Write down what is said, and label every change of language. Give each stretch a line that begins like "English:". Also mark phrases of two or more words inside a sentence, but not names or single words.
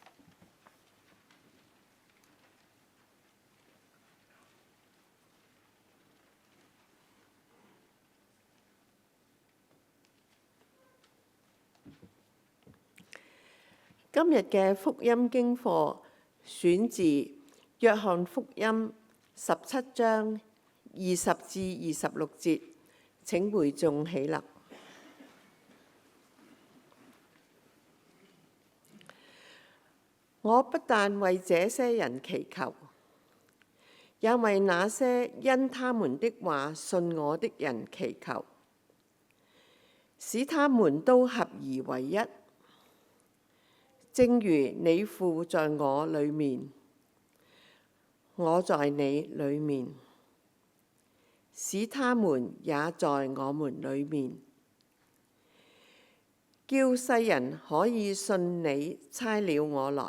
Cantonese: 今日嘅福音經課選自《約翰福音》17章20至26節。請會眾起立。我不但為這些人祈求，也為那些因他們的話信我的人祈求，使他們都合而為一，正如你父在我裏面，我在你裏面，使他們也在我們裏面，叫世人可以信你差了我來。